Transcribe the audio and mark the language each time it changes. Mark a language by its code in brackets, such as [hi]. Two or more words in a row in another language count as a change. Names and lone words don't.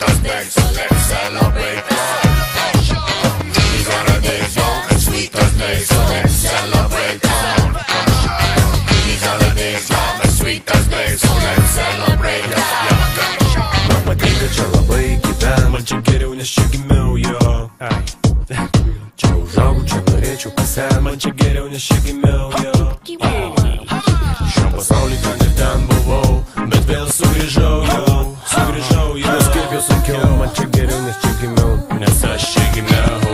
[en] celebrate, so let's celebrate life. These are the days, young and sweet as day, so let's celebrate life. These are the days, young and sweet as day, so let's celebrate life. [lt] Man patinka čia labai gyvent, man čia geriau, nes čia gimiau jo. Čia užaugau, čia norėčiau pasent, man čia geriau, nes čia gimiau jo. Šiam pasaulį ten ir ten buvau, bet vėl sugrįžau jo. Nes kaip jau sakiau, man čia geriau, nes čia gimiau, nes aš čia gimiau.